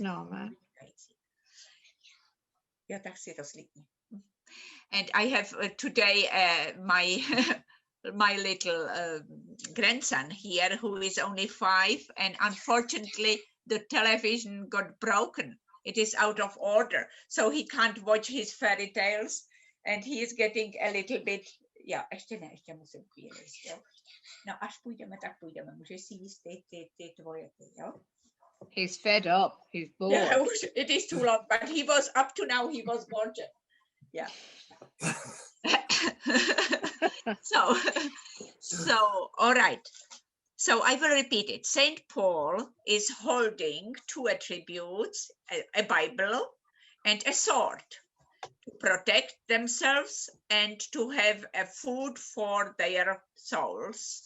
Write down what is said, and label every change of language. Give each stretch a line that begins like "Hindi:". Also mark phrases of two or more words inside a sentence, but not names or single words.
English: And I have today my my little grandson here, who is only 5, and unfortunately the television got broken. It is out of order, so he can't watch his fairy tales, and he is getting a little bit,
Czech: ještě musím chvíli, jo. No, až půjdeme, tak půjdeme, můžeš si jíst ty tvoje, jo.
English: He's fed up, he's bored. Yeah, it is too long, but he was, up to now, he was gorgeous. Yeah. So, all right. So I will repeat it. Saint Paul is holding two attributes, a Bible and a sword, to protect themselves and to have a food for their souls.